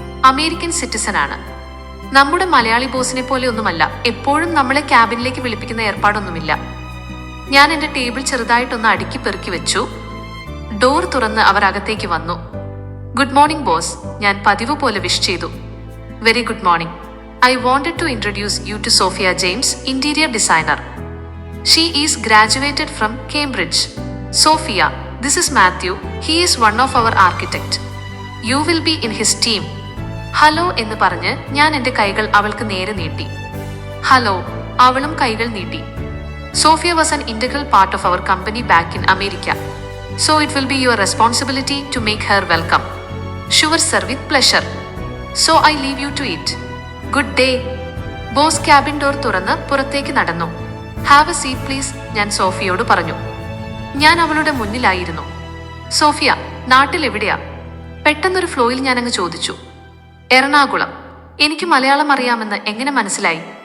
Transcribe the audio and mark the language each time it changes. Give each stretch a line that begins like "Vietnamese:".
Malayalam: American citizen ആണ്. നമ്മുടെ മലയാളി ബോസിനെ പോലെ ഒന്നുമല്ല. എപ്പോഴും നമ്മളെ ക്യാബിനിലേക്ക് വിളിപ്പിക്കുന്ന ഏർപ്പാടൊന്നുമില്ല. ഞാൻ എന്റെ ടേബിൾ ചെറുതായിട്ടൊന്ന് അടുക്കി പെറുക്കി വെച്ചു. ഡോർ തുറന്ന് അവർ അകത്തേക്ക് വന്നു.
English: good morning boss,
Malayalam: ഞാൻ പതിവ് പോലെ വിഷ് ചെയ്തു.
English: Very good morning. I wanted to introduce you to Sophia James, interior designer. She is graduated from Cambridge. Sophia, this is Matthew. He is one of our architect. You will be in his team.
Malayalam: Hello എന്ന് പറഞ്ഞ് ഞാൻ എന്റെ കൈകൾ അവൾക്ക് നേരെ നീട്ടി. Hello. അവളും കൈകൾ നീട്ടി.
English: Sophia was an integral part of our company back in America. So it will be your responsibility to make her welcome. Sure sir, with pleasure. So I leave you to it. Good day.
Malayalam: Boss cabin door തുറന്ന് പുറത്തേക്ക് നടന്നു.
English: have a seat please,
Malayalam: ഞാൻ സോഫിയോട് പറഞ്ഞു. ഞാൻ അവളുടെ മുന്നിലായിരുന്നു. Sophia, നാട്ടിൽ എവിടെയാ? പെട്ടെന്നൊരു ഫ്ലോയിൽ ഞാനങ്ങ് ചോദിച്ചു. എറണാകുളം. എനിക്ക് മലയാളം അറിയാമെന്ന് എങ്ങനെ മനസ്സിലായി?